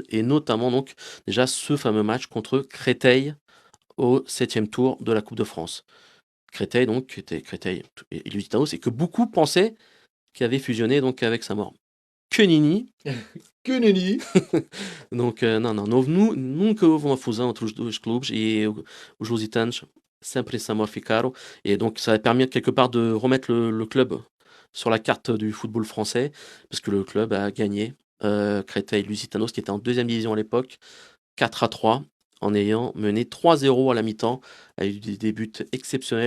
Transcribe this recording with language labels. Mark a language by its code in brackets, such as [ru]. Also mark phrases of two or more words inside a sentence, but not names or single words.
[fr] Et notamment, donc, déjà, ce fameux match contre Créteil au 7e tour de la Coupe de France. Créteil, donc, qui était Créteil et Lusitanos, et que beaucoup pensaient qu'il avait fusionné donc avec Saint-Maur. Que nenni. Que nenni. Donc, [pt] não, não, nunca houve uma fusão entre os dois clubes e os lusitanos sempre Saint-Maur ficaram. [fr] Et donc, ça a permis quelque part de remettre le club sur la carte du football français, parce que le club a gagné Créteil Lusitanos, qui était en 2e division à l'époque, 4-3, en ayant mené 3-0 à la mi-temps, avec des buts exceptionnels.